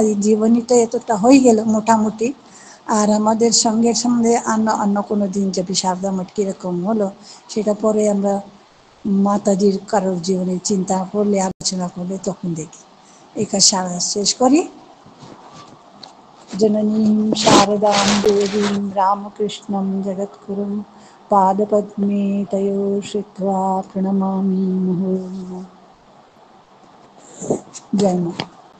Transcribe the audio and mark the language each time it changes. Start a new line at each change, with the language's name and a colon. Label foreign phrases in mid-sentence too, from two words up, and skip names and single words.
Bangla: জীবনীটা এতটা হয়ে গেল মোটামুটি। আর আমাদের সঙ্গে সঙ্গে অন্য কোনো দিন যাবি সারদা মঠ কীরকম হলো সেটা পরে আমরা মাতাজির কারোর জীবনে চিন্তা করলে, আলোচনা করলে তখন দেখি। এই কাজ শেষ করি।
Sanskrit: জননীं शारदां देवीं रामकृष्णं जगद्गुरुं पादपद्मे तयोः श्रित्वा प्रणमामि मुहुर्मुहुः।
Hindi: जय मां।